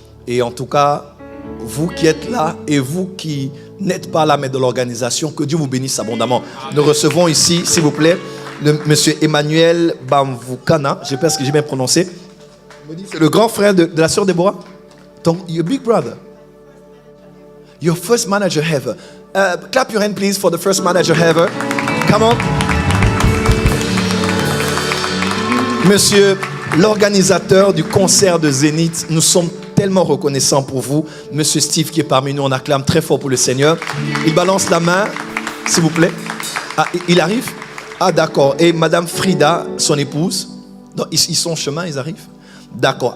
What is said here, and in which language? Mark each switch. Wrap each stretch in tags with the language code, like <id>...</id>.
<fr>Et en tout cas, vous qui êtes là et vous qui n'êtes pas là mais de l'organisation, que Dieu vous bénisse abondamment. Nous recevons ici, s'il vous plaît, monsieur Emmanuel Bamvoukana, je pense que j'ai bien prononcé. C'est le grand frère de la sœur Déborah.</fr> <en>Your big brother. Your first manager ever. Clap your hand please for the first manager ever. Come on.</en> <fr>Monsieur l'organisateur du concert de Zénith, nous sommes tellement reconnaissants pour vous. Monsieur Steve qui est parmi nous, on acclame très fort pour le Seigneur. Il balance la main, s'il vous plaît. Ah, il arrive? Ah, d'accord. Et Madame Frida, son épouse, donc, ils sont en chemin, ils arrivent? D'accord.</fr>